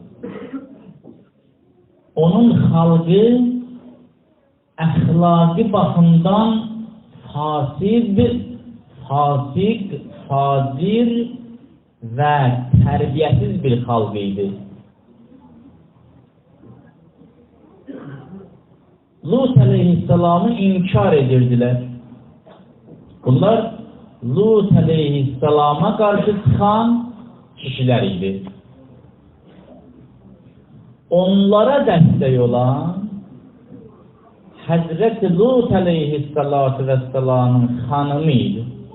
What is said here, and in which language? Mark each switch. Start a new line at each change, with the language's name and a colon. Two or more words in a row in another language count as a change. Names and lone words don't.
Azerbaijani: Onun xalqı əxlaqi baxımdan fasik, fazir və tərbiyəsiz bir xalq idi. Lut aleyhissalamı inkar edirdilər.
Turkish: Bunlar Lut aleyhisselama karşı çıkan kişiler idi. Onlara destek olan Hazreti Lut aleyhissalatu vesselamın hanımıydı.